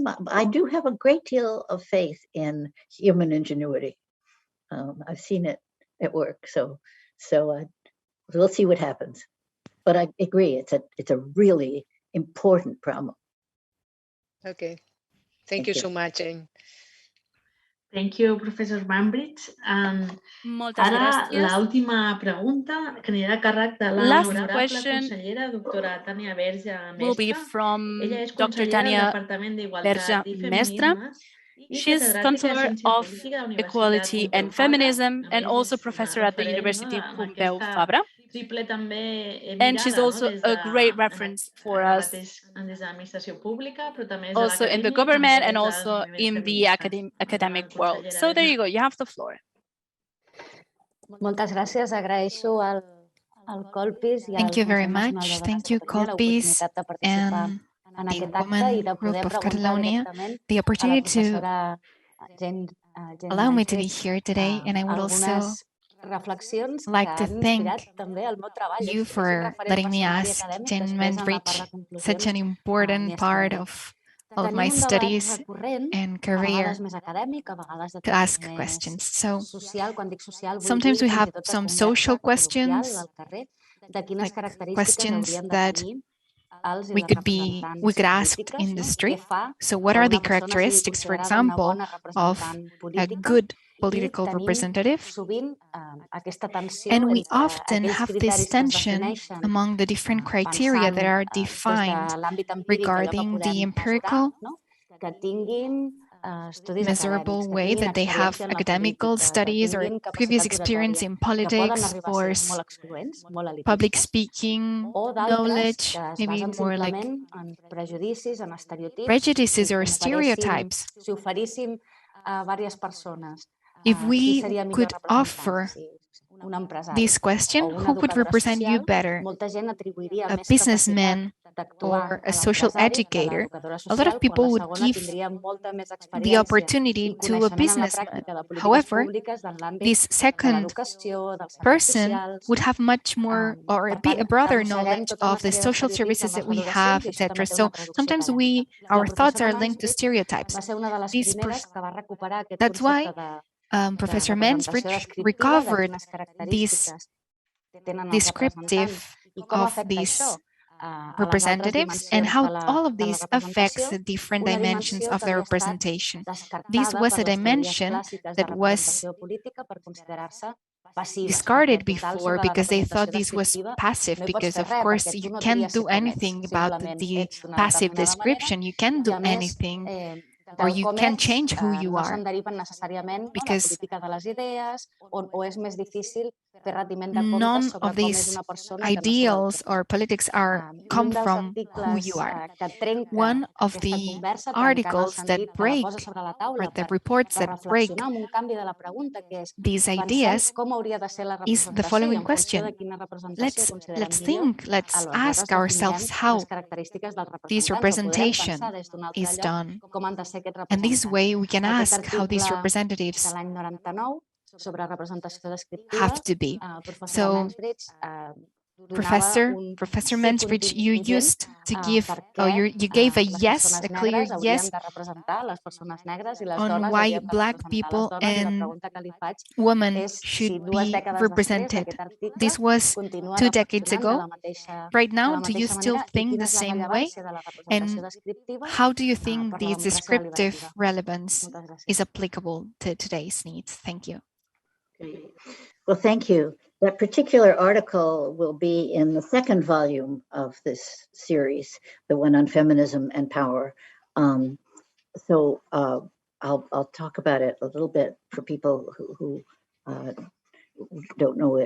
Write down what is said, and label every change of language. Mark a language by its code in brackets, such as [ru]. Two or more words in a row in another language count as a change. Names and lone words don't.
[en] I do have a great deal of faith in human ingenuity. I've seen it at work, so we'll see what happens. But I agree, it's a really important problem. Okay. Thank you so much, Jane. Thank you, Professor Mansbridge. [ca] Moltes Ara, gràcies. l'última pregunta, que anirà a càrrec de la [en] Last honorable question [ca] consellera, doctora Tània Verge [en] will be Mestre. from [ca] Ella és Dr. consellera del Tania Departament Verge d'Igualtat i Mestre. Feminismes i [en] She's [ca] catedràtica de [en] Counselor [ca] Ciència [en] of [ca] Política de la Universitat [en] Equality Pompeu and Fabra. Feminism [ca] A [en] and [ca] més, [en] also [ca] és [en] professor at the [ca] referent, [en] University [ca] en Pompeu aquesta Fabra. triple també [en] And she's [ca] mirada, [en] also [ca] des [en] a [ca] de, [en] great reference for us, [ca] des de l'administració pública, però també des de [en] also in the [ca] l'acadèmia, [en] government [ca] també [en] and [ca] des dels [en] also [ca] moviments [en] in the [ca] feministes. [en] academic [ca] Endavant, [en] world. [ca] consellera [en] So there Verge. you go, you have the floor. [ca] Moltes gràcies, agraeixo al Colpis i al [en] Thank you very [ca] Consell Nacional [en] much. [ca] de [en] Thank you, [ca] Dones Catalunya Colpis l'oportunitat de participar [en] and [ca] en [en] the [ca] aquest acte i [en] Women [ca] de [en] Group [ca] poder [en] of [ca] preguntar Catalonia, directament [en] the [ca] a la [en] opportunity to [ca] professora Jane [en] allow me to be Mansbridge here today. And I would also [ca] algunes reflexions que [en] like to [ca] han inspirat [en] thank [ca] també el meu treball. [en] you [ca] És un [en] for [ca] referent [en] letting me [ca] personal i [en] ask [ca] acadèmic. Jane Després, en la part Mansbridge, de [en] such [ca] conclusions, [en] an important [ca] m'hi [en] part [ca] estendré. [en] of all of my [ca] Tenim un debat [en] studies [ca] recurrent, [en] and [ca] a [en] career [ca] vegades més acadèmic, a vegades de [en] to [ca] tipus [en] ask [ca] més [en] questions. So [ca] social. Quan dic social, vull [en] sometimes [ca] dir [en] we [ca] fins [en] have [ca] i tot de [en] some [ca] conversa [en] social [ca] col·loquial [en] questions, [ca] al carrer, de quines [en] like [ca] característiques [en] questions [ca] haurien de [en] that [ca] tenir els i [en] we [ca] les [en] could [ca] representants [en] ask [ca] polítiques, [en] in the [ca] no? Què [en] street. [ca] fa [en] So what [ca] que [en] are the [ca] una persona sigui [en] characteristics, for [ca] considerada una [en] example, [ca] bona [en] of [ca] representant [en] a [ca] política? [en] good [ca] I [en] political [ca] tenim [en] representative? [ca] sovint aquesta tensió [en] And we [ca] entre [en] often [ca] aquells [en] have [ca] criteris [en] this [ca] que es [en] tension [ca] defineixen [en] among the different criteria [ca] pensant [en] that are [ca] des de [en] defined [ca] l'àmbit empíric allò que [en] regarding [ca] podem [en] the [ca] mesurar, [en] empirical [ca] no? Que tinguin estudis [en] measurable [ca] acadèmics, que [en] way [ca] tinguin [en] that they have [ca] experiència en la [en] academical [ca] política, que [en] studies or [ca] tinguin [en] previous [ca] capacitat [en] experience [ca] oratòria, [en] in [ca] que poden [en] politics [ca] arribar a [en] or [ca] ser molt excloents, molt [en] public [ca] elitistes, [en] speaking [ca] o d'altres [en] knowledge, [ca] que es [en] maybe [ca] basen [en] more like [ca] simplement en prejudicis, en estereotips, [en] prejudices or [ca] si oferíssim, [en] stereotypes. [ca] si oferíssim a diverses persones [en] If [ca] qui [en] we [ca] seria millor [en] could [ca] representant, [en] offer [ca] si un empresari [en] this question, [ca] o una [en] who could [ca] educadora [en] represent you [ca] social, [en] better? [ca] molta gent atribuiria [en] A [ca] més capacitat [en] businessman [ca] d'actuar [en] or [ca] a [en] a social [ca] l'empresari que a [en] educator? [ca] l'educadora [en] A lot of [ca] social, quan [en] people [ca] la [en] would [ca] segona [en] give [ca] tindria molta més [en] the [ca] experiència [en] opportunity [ca] i [en] to [ca] a coneixement en la [en] businessman. [ca] pràctica de polítiques [en] However, [ca] públiques en l'àmbit [en] this [ca] de [en] second [ca] l'educació, dels serveis [en] person [ca] socials. [en] would have much more or [ca] Per [en] be [ca] tant, [en] a broader [ca] arrosseguem [en] knowledge [ca] tota una [en] of the [ca] sèrie [en] social [ca] d'estereotips en [en] services [ca] les [en] that we [ca] valoracions [en] have, [ca] i això també [en] etc. [ca] té [en] So [ca] una traducció [en] sometimes [ca] acadèmica. [en] our [ca] La [en] thoughts [ca] professora [en] are linked to Mansbridge stereotypes. [ca] va ser una de les primeres que va recuperar aquest [en] That's why [ca] concepte de [en] Professor [ca] representació Mansbridge descriptiva, de [en] recovered [ca] quines [en] this [ca] característiques tenen els [en] descriptive [ca] representants i com [en] of [ca] afecta [en] these [ca] això a les altres [en] representatives and [ca] dimensions [en] how [ca] de la [en] all of this affects [ca] representació, [en] the different [ca] una [en] dimensions [ca] dimensió [en] of [ca] que [en] the [ca] havia estat [en] representation. [ca] descartada [en] This was [ca] per [en] a [ca] les teories [en] dimension [ca] clàssiques de [en] that was [ca] representació política per considerar-se passives, [en] discarded [ca] perquè total [en] before [ca] sobre la [en] because they [ca] representació [en] thought this was [ca] descriptiva [en] passive, [ca] no hi pots [en] because [ca] fer [en] of [ca] res, [en] course [ca] perquè tu [en] you [ca] no [en] can't [ca] tries ser [en] do [ca] com ets, [en] anything about [ca] simplement [en] the [ca] ets d'una [en] passive [ca] determinada manera [en] description. You can't [ca] i [en] do [ca] a més [en] anything or [ca] del [en] you [ca] com [en] can't [ca] ets [en] change who you [ca] no [en] are, [ca] se'n deriven necessàriament no, la [en] because [ca] política de les idees o és més difícil fer retiment de [en] none [ca] comptes sobre [en] of [ca] com és [en] these [ca] una persona que no sobre el [en] ideals [ca] que [en] or [ca] fa. [en] politics are [ca] I [en] come [ca] un dels [en] from who [ca] articles [en] you are. [ca] que trenca [en] One of [ca] aquesta [en] the [ca] conversa, trencant el [en] articles that [ca] sentit, que la [en] break, [ca] posa sobre la [en] or [ca] taula [en] the [ca] per [en] reports that break [ca] reflexionar amb un canvi de la pregunta, que és [en] these [ca] pensem [en] ideas [ca] com hauria de ser la [en] is the [ca] representació i [en] following [ca] en funció de [en] question. [ca] quina representació considerem [en] Let's [ca] millor, [en] think, let's [ca] aleshores [en] ask ourselves [ca] definirem [en] how [ca] les característiques dels [en] this [ca] representants o podrem [en] representation [ca] pensar des d'un altre [en] is [ca] lloc [en] done. [ca] com han de ser aquests [en] And this [ca] representants. [en] way we can [ca] Aquest [en] ask how these [ca] article [en] representatives [ca] de l'any 99 sobre representació descriptiva, [en] have to be. [ca] professora [en] So, [ca] Mansbridge donava [en] Professor [ca] sí [en] Mansbridge, you [ca] contingent [en] used to give, [ca] perquè [en] you gave a [ca] les [en] yes, [ca] persones [en] a clear [ca] negres haurien [en] yes [ca] de representar les persones negres i les [en] on [ca] dones [en] why [ca] haurien de [en] Black [ca] representar les [en] people [ca] dones i la [en] and [ca] pregunta que li faig [en] women [ca] és si [en] should [ca] dues [en] be [ca] dècades després [en] represented. [ca] aquest article [en] This was [ca] continua [en] 2 decades [ca] reflexionant [en] ago. Right now, do you still [ca] manera i [en] think [ca] quina [en] the [ca] és la [en] same way? [ca] rellevància de la representació [en] And [ca] descriptiva [en] how do you think [ca] per la [en] this [ca] democràcia [en] descriptive [ca] deliberativa. [en] relevance [ca] Moltes gràcies. [en] is applicable to today's needs? Thank you. Great. Well, thank you. That particular article will be in the second volume of this series, the one on feminism and power. So I'll talk about it a little bit for people who don't know it.